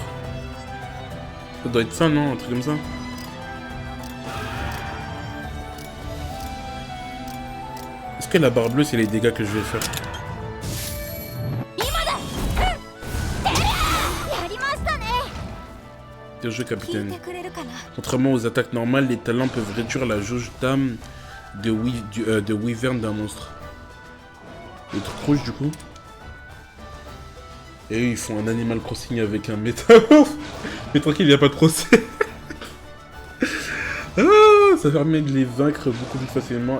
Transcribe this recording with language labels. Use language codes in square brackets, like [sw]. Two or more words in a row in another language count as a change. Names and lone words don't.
[fr] Ça doit être ça, non? Un truc comme ça. Est-ce que la barre bleue, c'est les dégâts que je vais faire? le jeu, [ja] 聞い [fr] capitaine. [ja] てくれるかな。 [fr] Contrairement aux attaques normales, les talents peuvent réduire la jauge d'âme de Wyvern d'un monstre. Les trucs rouges du coup. Et eux, ils font un Animal Crossing avec un métamorphe. Mais tranquille, il n'y a pas de procès. Ah, ça permet de les vaincre beaucoup plus facilement.